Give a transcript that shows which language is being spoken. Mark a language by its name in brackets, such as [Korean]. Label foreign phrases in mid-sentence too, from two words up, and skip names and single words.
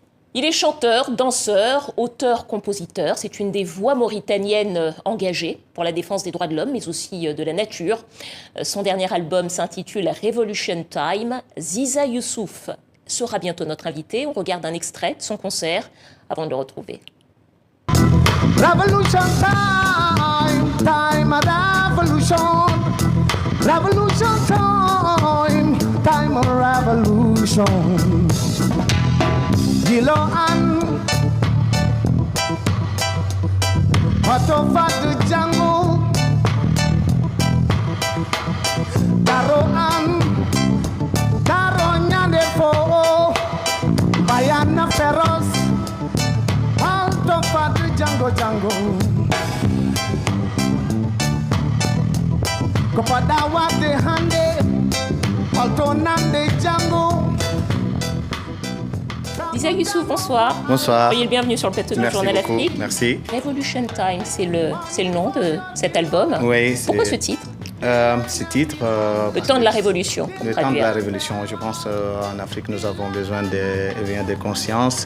[French] Il est chanteur, danseur, auteur, compositeur. C'est une des voix mauritaniennes engagées pour la défense des droits de l'homme, mais aussi de la nature. Son dernier album s'intitule Revolution Time. Ziza Youssouf sera bientôt notre invité. On regarde un extrait de son concert avant de le retrouver. [English] Revolution time, time of revolution. Revolution time, time of revolution. Gilo an Otofa de Django Daro an Daro nyande fo Bayana feroz Otofa de Django Kopadawa de hande Altonande Django. [French] Ziza Youssouf, bonsoir. Bonsoir. Soyez le bienvenu sur le plateau du Journal beaucoup. Afrique. Merci. Revolution Time, c'est le nom de cet album. Oui, pourquoi ce titre Ce titre... le temps de la révolution. Le temps de la révolution. Je pense qu'en Afrique, nous avons besoin d'éveiller de conscience.